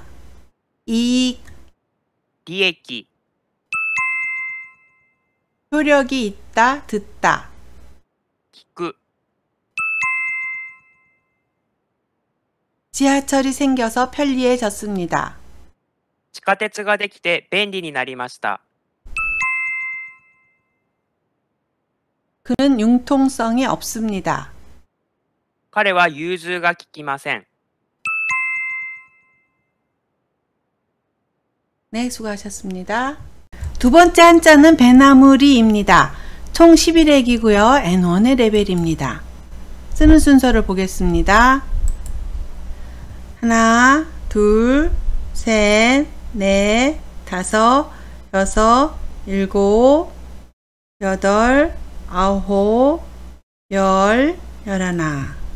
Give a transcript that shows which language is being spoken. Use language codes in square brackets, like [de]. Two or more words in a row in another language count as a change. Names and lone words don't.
[ko] 이익, [ja] 리에끼, [ko] 효력이 있다, 듣다. [ja] 기꾸, [ko] 지하철이 생겨서 편리해졌습니다. [ja] 地下鉄ができて便利になりました。 [ko] 그는 융통성이 없습니다. [ja] 彼は融通が利きません。 [ko] 네, 수고하셨습니다. 두 번째 한자는 배나무리입니다. 총 11액이고요. N1의 레벨입니다. 쓰는 순서를 보겠습니다. 하나, 둘, 셋, 넷, 다섯, 여섯, 일곱, 여덟, 아홉, 열, 열하나.